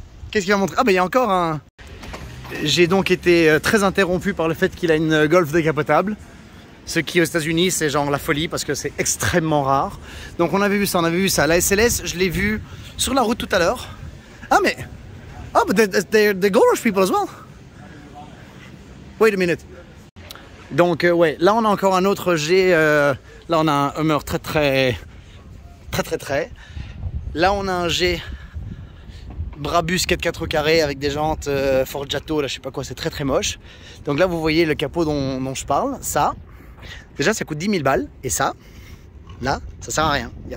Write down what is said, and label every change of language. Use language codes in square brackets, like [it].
[fr] Qu'est-ce qu'il va montrer? Ah ben il y a encore un... J'ai donc été très interrompu par le fait qu'il a une Golf décapotable. Ce qui aux États-Unis c'est genre la folie parce que c'est extrêmement rare. Donc on avait vu ça, La SLS, je l'ai vu sur la route tout à l'heure. Ah mais... [en] Ah, but they're Gold Rush people as well. Wait a minute. [fr] Donc ouais, là on a encore un autre G. Là on a un Hummer très. Là on a un G Brabus 4x4 au carré avec des jantes Forgiato, là je sais pas quoi, c'est très très moche. Donc là vous voyez le capot dont je parle, ça, déjà ça coûte 10 000 balles, et ça, là, ça sert à rien.